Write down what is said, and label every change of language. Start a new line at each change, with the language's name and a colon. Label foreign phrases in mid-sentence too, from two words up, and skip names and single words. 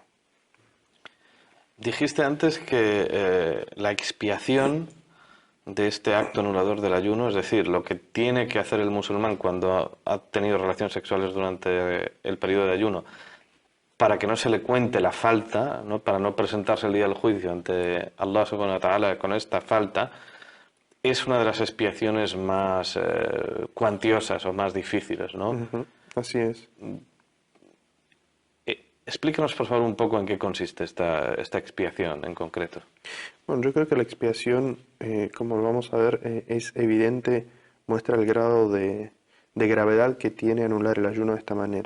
Spanish: Dijiste antes que la expiación de este acto anulador del ayuno, es decir, lo que tiene que hacer el musulmán cuando ha tenido relaciones sexuales durante el periodo de ayuno, para que no se le cuente la falta, ¿no? Para no presentarse el día del juicio ante Allah
Arabic: سبحانه وتعالى
Spanish: con esta falta, es una de las expiaciones más cuantiosas o más difíciles, ¿no? Ujú, así es. Explícanos, por favor, un poco en qué consiste esta expiación en concreto. Bueno, yo creo que la expiación, como lo vamos a ver, es evidente, muestra el grado de gravedad que tiene anular el ayuno de esta manera.